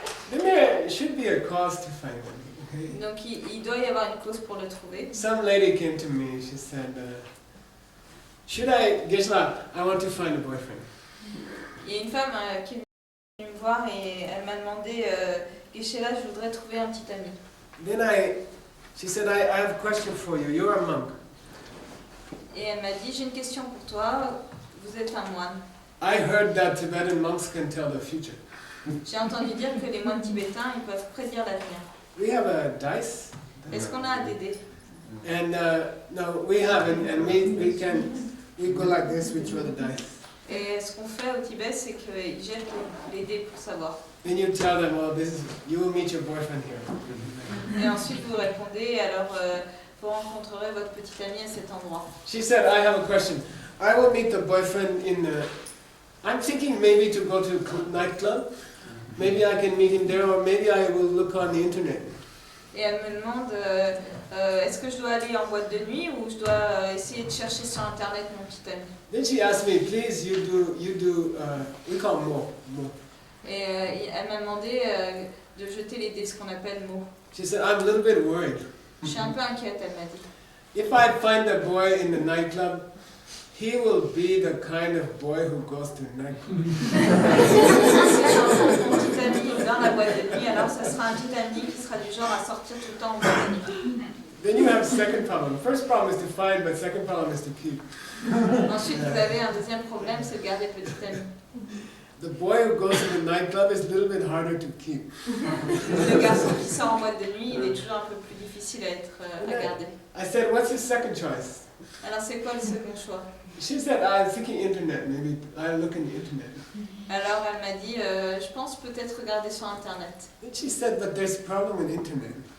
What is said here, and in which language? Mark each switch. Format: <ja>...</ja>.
<en>Then there should be a cause to find them, okay?</en> <fr>Donc, il doit y avoir une cause pour le trouver.</fr> <en>Some lady came to me, she said, Geshe, I want to find a boyfriend.</en> <fr>Il y a une femme qui est venue me voir et elle m'a demandé, Geshe, là, je voudrais trouver un petit ami.</fr> <en>Then she said, I have a question for you. You're a monk.</en> <fr>Et elle m'a dit, j'ai une question pour toi, vous êtes un moine.</fr> <en>I heard that Tibetan monks can tell the future.</en> <fr>J'ai entendu dire que les moines tibétains, ils peuvent prédire l'avenir.</fr> <en>We have a dice.</en> <fr>Est-ce qu'on a un dés?</fr> <en>And no, we haven't, and we go like this, we throw the dice.</en> <fr>Et ce qu'on fait au Tibet, c'est qu'ils jettent les dés pour savoir.</fr> <en>Then you tell them, well, you will meet your boyfriend here.</en> <fr>Et ensuite vous répondez, alors vous rencontrerez votre petit ami à cet endroit.</fr> <en>She said, I have a question. I will meet the boyfriend I'm thinking maybe to go to a nightclub. Maybe I can meet him there, or maybe I will look on the internet.</en> <fr>Et elle me demande, est-ce que je dois aller en boîte de nuit ou je dois essayer de chercher sur internet mon petit ami?</fr> <en>Then she asked me, please, you do, we call mo.</en> <fr>Et elle m'a demandé de jeter les dés, ce qu'on appelle mots.</fr> <en>She said, I'm a little bit worried.</en> <fr>Je suis un peu inquiète, elle m'a dit.</fr> <en>If I find a boy in the nightclub, he will be the kind of boy who goes to the nightclub.</en> <fr>Si je rencontre mon petit ami dans la boîte de nuit, alors ça sera un petit ami qui sera du genre à sortir tout le temps en boîte de nuit.</fr> <en>Then you have a second problem. First problem is to find, but second problem is to keep.</en> <fr>Ensuite, vous avez un deuxième problème, c'est de garder le petit ami.</fr> <en>The boy who goes to the nightclub is a little bit harder to keep.</en> <fr>Le garçon qui sort en boîte de nuit, il est toujours un peu plus difficile à garder.</fr> <en>I said, what's his second choice?</en> <fr>Alors c'est quoi le second choix?</fr> <en>She said, I was thinking internet, maybe I look in the internet.</en> <fr>Alors elle m'a dit, je pense peut-être regarder sur Internet.</fr> <en>Then she said, but there's a problem with internet.</en>